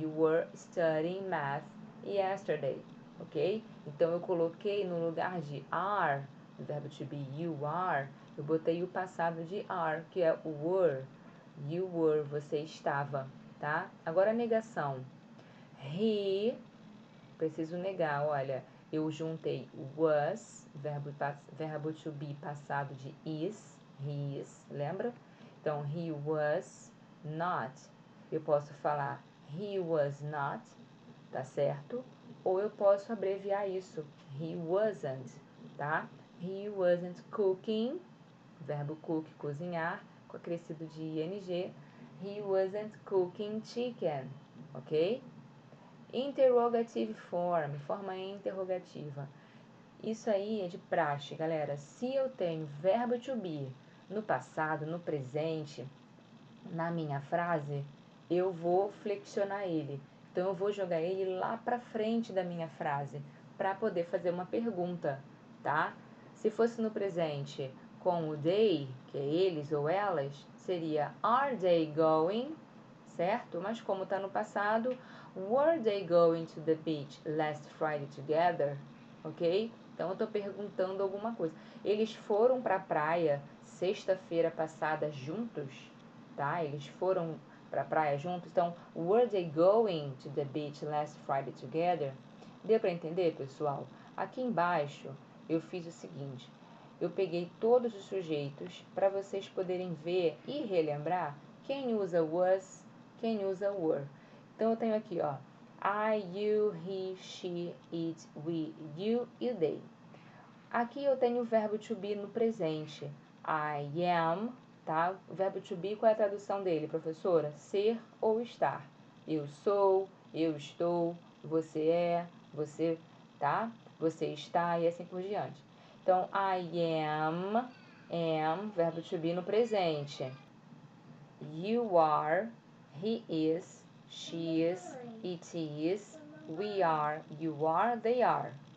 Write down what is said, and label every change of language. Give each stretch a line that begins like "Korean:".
English: You were studying math yesterday, ok?
Portuguese: Então, eu coloquei no lugar de are, do verbo to be
English: you are,
Portuguese: eu botei o passado de are, que é o were.
English: You were,
Portuguese: você estava, tá? Agora a negação. He, preciso negar, olha, eu juntei was, verbo to be passado de he is, lembra? Então,
English: he was not.
Portuguese: Eu posso falar he was not, tá certo? Ou eu posso abreviar isso,
English: he wasn't,
Portuguese: tá?
English: He wasn't cooking,
Portuguese: verbo cook, cozinhar, com acrescido de ing.
English: He wasn't cooking chicken, ok? Interrogative form,
Portuguese: forma interrogativa. Isso aí é de praxe, galera. Se eu tenho verbo to be no passado, no presente, na minha frase, eu vou flexionar ele. Então, eu vou jogar ele lá para frente da minha frase, para poder fazer uma pergunta, tá? Se fosse no presente com o they, que é eles ou elas, seria
English: are they going,
Portuguese: certo? Mas como está no passado,
English: were they going to the beach last Friday together? Ok?
Portuguese: Então, eu estou perguntando alguma coisa. Eles foram para a praia sexta-feira passada juntos? Tá? Eles foram para a praia juntos. Então,
English: were they going to the beach last Friday together?
Portuguese: Deu para entender, pessoal? Aqui embaixo, eu fiz o seguinte. Eu peguei todos os sujeitos para vocês poderem ver e relembrar quem usa was, quem usa were. Então, eu tenho aqui, ó, I, you, he, she, it, we, you e they. Aqui eu tenho o verbo to be no presente.
English: I am,
Portuguese: tá? O verbo to be, qual é a tradução dele, professora? Ser ou estar. Eu sou, eu estou, você, tá? Você está e assim por diante. Então,
English: I am,
Portuguese: verbo to be no presente.
English: You are, he is, she is, it is, we are, you are, they are.